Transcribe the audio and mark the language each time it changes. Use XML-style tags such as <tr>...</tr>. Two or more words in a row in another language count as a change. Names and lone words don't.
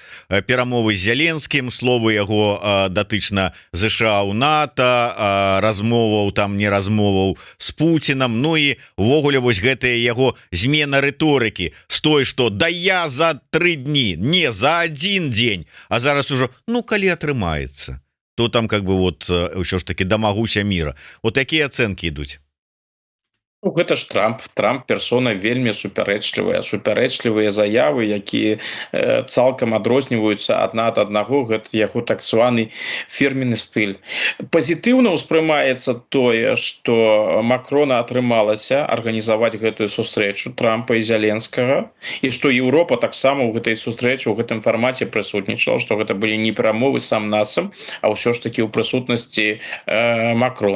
<be>Перамовы з Зеленскім, словы яго датычна ЗША ў НАТО, размоваў там не размоваў з Пуцінам, ну і увогуле вось гэтая яго змена рыторыкі з той, што да я за 3 дні, не за 1 дзень, а зараз ужо, ну калі атрымаецца,</be> <ru>то там как бы вот</ru> <be>ўсё ж</be> <ru>таки дамагуся мира.</ru> <be>Вот такія ацэнкі ідуць. Ну, гэта ж Трамп персона вельмі супярэчлівыя заявы, якія цалкам адрозніваюцца адна ад аднаго, гэта яго так званы фірменны стыль. Пазітыўна ўспрымаецца тое, што Макрона атрымалася арганізаваць гэтую сустрэчу Трампа і Зеленскага, і што Еўропа таксама ў гэтай сустрэчы ў гэтым фармаце прысутнічала, што гэта былі не перамовы сам-насам, а ўсё ж такі ў прысутнасці Макрона.</be>